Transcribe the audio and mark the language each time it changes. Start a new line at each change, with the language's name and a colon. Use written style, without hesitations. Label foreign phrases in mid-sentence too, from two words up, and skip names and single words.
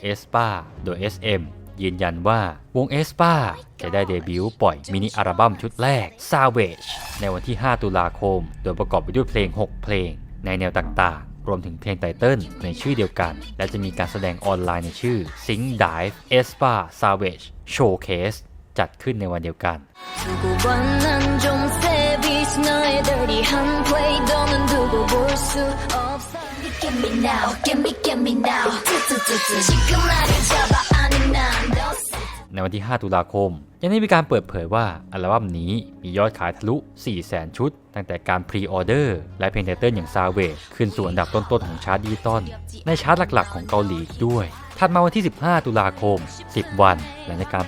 Thai: aespa โดย SM ยืนยันว่าวง aespa จะได้เดบิวต์ปล่อยมินิอัลบั้มชุดแรก Savage ในวันที่ 5 ตุลาคมโดยประกอบไปด้วยเพลง 6 เพลงในแนวต่างๆรวมถึงเพลงไตเติ้ลในชื่อเดียวกันและจะมีการแสดงออนไลน์ในชื่อ Sing Dive aespa Savage Showcase จัดขึ้นในวันเดียวกัน
Korean: 수 없어
English: Give me now give me now
Korean: 지금 나를 잡아 아니 난 너
Thai: ในวันที่ 5 ตุลาคมยังได้มีการเปิดเผยว่าอัลบั้มนี้มียอดขายทะลุ 400,000 ชุดตั้งแต่การพรีออเดอร์และเพลงไตเติ้ลอย่าง Savage ขึ้นสู่อันดับต้นๆของชาร์ตดิจิตอลในชาร์ตหลักๆของเกาหลีด้วยถัดมาวันที่ 15 ตุลาคม 10 วันหลังจากการป